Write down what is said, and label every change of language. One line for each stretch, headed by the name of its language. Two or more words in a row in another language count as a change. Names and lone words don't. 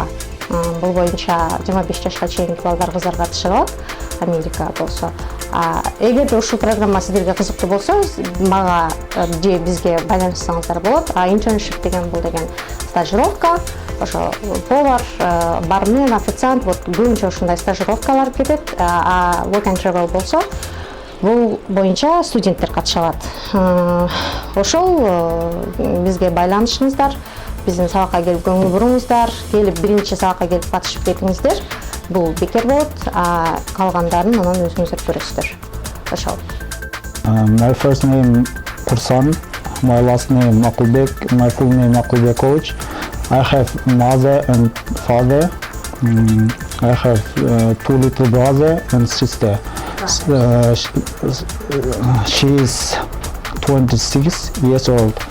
Kyrgyz: Бул боюнча 25 жашка чейинки балдар, кыздар катыша алат. Америка болсо. Эгерде ушул программа сиздерге кызыктуу болсо, мага же бизге байланышсаңыздар болот. Internship деген бул деген стажировка. Ошо повар, бармен, официант, вот көбүнчө ушундай стажировкалар кетет. Work and Travel болсо, бул боюнча студенттер катыша алат. Ошол бизге байланышыңыздар, биздин сабакка келип көңүл буруңуздар, келип биринчи сабакка келип катышып кетиңиздер. Бул бекер болот, калгандарын анан өзүңүздөр көрөсүздөр. Ошол.
English: My first name Kursan, my last name Makulbek, my full name Makulbekovich. I have mother and father. I have 2 little brother and sister. She is 26 years old.